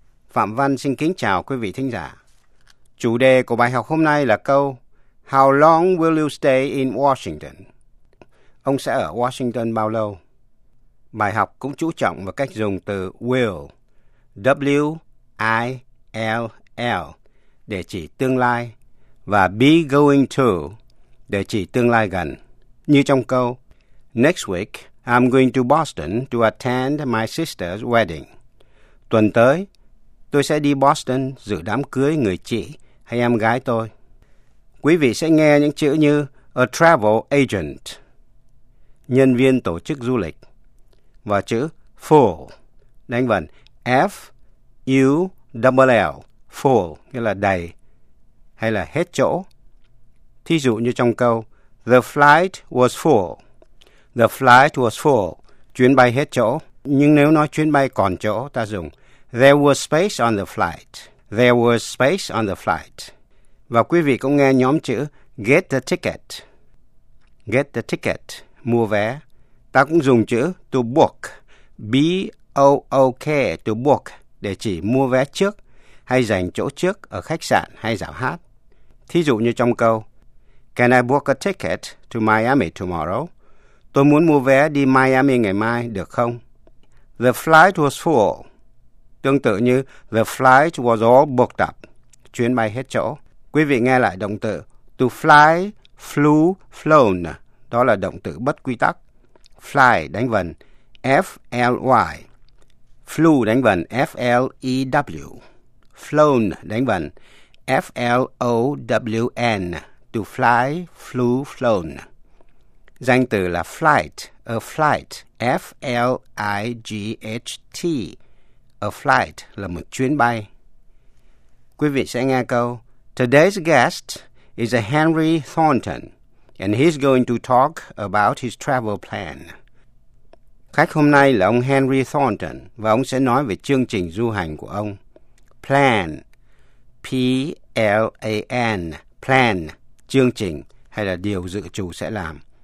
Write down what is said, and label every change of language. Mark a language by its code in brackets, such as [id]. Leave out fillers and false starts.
[vi] Phạm Văn xin kính chào quý vị thính giả. Chủ đề của bài học hôm nay là câu [en] How long will you stay in Washington? [vi] Ông sẽ ở Washington bao lâu? Bài học cũng chú trọng vào cách dùng từ will, W-I-L-L, để chỉ tương lai, và [en] be going to, [vi] để chỉ tương lai gần. Như trong câu, [en] next week, I'm going to Boston to attend my sister's wedding. [vi] Tuần tới, tôi sẽ đi Boston dự đám cưới người chị hay em gái tôi. Quý vị sẽ nghe những chữ như [en] a travel agent, [vi] nhân viên tổ chức du lịch, và chữ fool, đánh vần F-U-L-L, fool, nghĩa là đầy hay là hết chỗ. Thí dụ như trong câu, [en] the flight was full. [vi] The flight was full, chuyến bay hết chỗ. Nhưng nếu nói chuyến bay còn chỗ, ta dùng [en] there was space on the flight. There was space on the flight. [vi] Và quý vị cũng nghe nhóm chữ [en] get the ticket. Get the ticket, [vi] mua vé. Ta cũng dùng chữ to book, B-O-O-K, to book, để chỉ mua vé trước hay dành chỗ trước ở khách sạn hay rạp hát. Thí dụ như trong câu, [en] can I book a ticket to Miami tomorrow? [vi] Tôi muốn mua vé đi Miami ngày mai, được không? [en] The flight was full. [vi] Tương tự như [en] the flight was all booked up. [vi] Chuyến bay hết chỗ. Quý vị nghe lại động từ to fly, flew, flown. Đó là động từ bất quy tắc. Fly đánh vần F-L-Y. Flew đánh vần F-L-E-W. Flown đánh vần F-L-O-W-N. [en] To fly, flew, flown. [vi] Danh từ là flight, a flight, F-L-I-G-H-T. A flight là một chuyến bay. Quý vị sẽ nghe câu, [en] today's guest is a Henry Thornton, and he's going to talk about his travel plan. [vi] Khách hôm nay là ông Henry Thornton, và ông sẽ nói về chương trình du hành của ông. Plan, P-L-A-N, plan, chương trình hay là điều dự trù sẽ làm.